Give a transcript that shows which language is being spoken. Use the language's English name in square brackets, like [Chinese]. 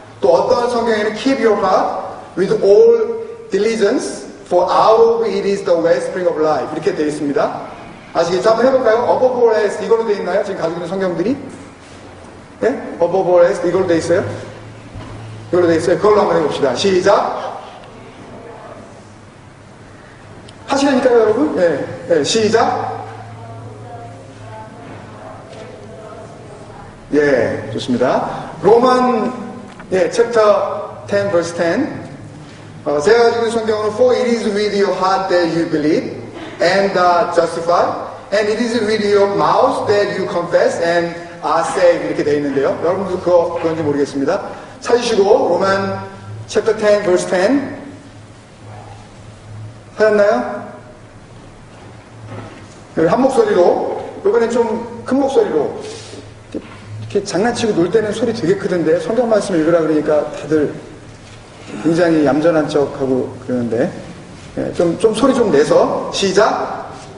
[Korean] 또 어떤 성경에는 [English] keep your heart with all diligence for out of it is the wellspring of life. [Korean] 이렇게 되어 있습니다. 아시겠죠? 한번 해볼까요? [English] Above all else [Korean] 이걸로 되어 있나요? 지금 가지고 있는 성경들이? 예? [English] Above all else [Korean] 이걸로 되어 있어요? 이걸로 되어 있어요. 그걸로 한번 해봅시다. 시작. 하시라니까요, 여러분? 예, 시작. 예, 좋습니다. [English] 로만, chapter 10, verse 10. [Korean] 제가 가지고 있는 성경은 [English] For it is with your heart that you believe and are justified, and it is with your mouth that you confess and are saved. [Korean] 이렇게 되어 있는데요. 여러분도 그건지 모르겠습니다. 찾으시고 로만 [English] chapter 10, verse 10 [Korean] 하였나요? 한 목소리로, 이번엔 좀 큰 목소리로, 이렇게 장난치고 놀 때는 소리 되게 크던데, 성경 말씀 읽으라 그러니까 다들 굉장히 얌전한 척 하고 그러는데, 예, 좀 소리 좀 내서, 시작!